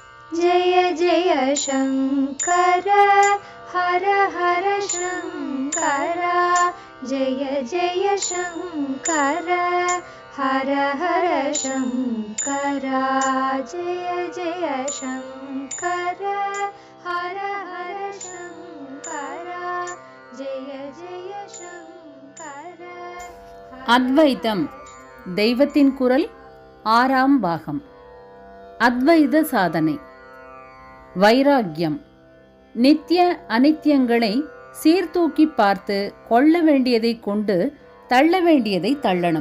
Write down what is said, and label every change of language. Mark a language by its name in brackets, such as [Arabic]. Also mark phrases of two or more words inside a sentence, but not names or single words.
[Sanskrit] जय जय शङ्कर हर हर शङ्कर जय जय शङ्कर हर हर शङ्कर जय जय शङ्कर हर हर शङ्कर जय जय शङ्कर. [Tamil] அத்வைதம் தெய்வத்தின் குரல் 6ஆம் பாகம். அத்வைத சாதனை. வைராக்கியம். நித்திய அனித்தியங்களை சீர்தூக்கி பார்த்து கொள்ள வேண்டியதை கொண்டு தள்ள வேண்டியதை தள்ளணும்.